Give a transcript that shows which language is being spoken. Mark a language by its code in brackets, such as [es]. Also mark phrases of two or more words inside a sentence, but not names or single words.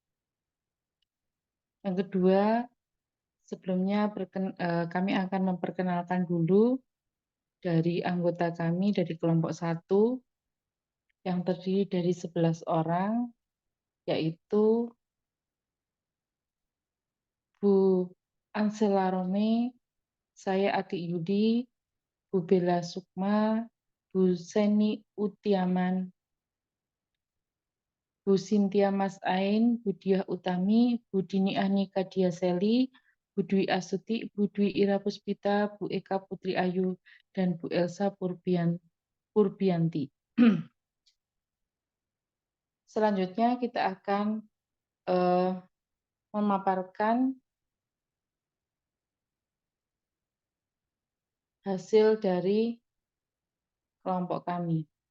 [id] Yang kedua, sebelumnya kami akan memperkenalkan dulu dari anggota kami dari kelompok 1 yang terdiri dari 11 orang, yaitu Bu Ansela Rome, saya Ati Yudi, Bu Bella Sukma, Bu Seni Utiaman, Bu Sintia Mas Ain, Bu Diah Utami, Bu Dini Anika Diaseli, Bu Dwi Astuti, Bu Dwi Ira Puspita, Bu Eka Putri Ayu, dan Bu Elsa Purbianti. Selanjutnya kita akan memaparkan hasil dari kelompok kami.